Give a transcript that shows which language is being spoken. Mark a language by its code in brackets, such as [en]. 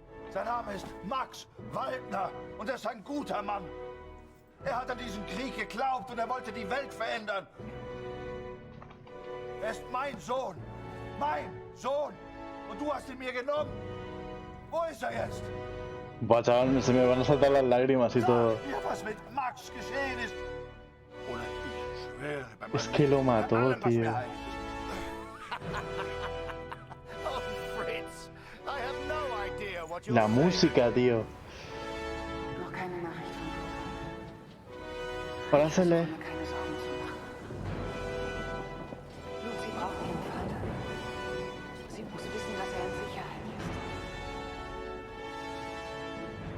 [de] Sein Name ist Max Waldner und er ist ein guter Mann. Er hat an diesen Krieg geglaubt und er wollte die Welt verändern. Er ist mein Sohn. Mein Sohn. Und du hast ihn mir genommen. Wo ist er jetzt? [es] Buah, chaval, se me van a saltar las lágrimas y todo. [de] Ja, was mit Max geschehen ist. Oder ich schwöre bei [es] Es que lo mató, tío. [en] Oh, Fritz, I have no idea what you're [es] La música, tío. [de] Noch keine Nachricht von Lucy. [es] Párasele. [de] Keine Sorgen zu machen. Lucy braucht ihren Vater. Sie muss wissen, dass er in Sicherheit ist.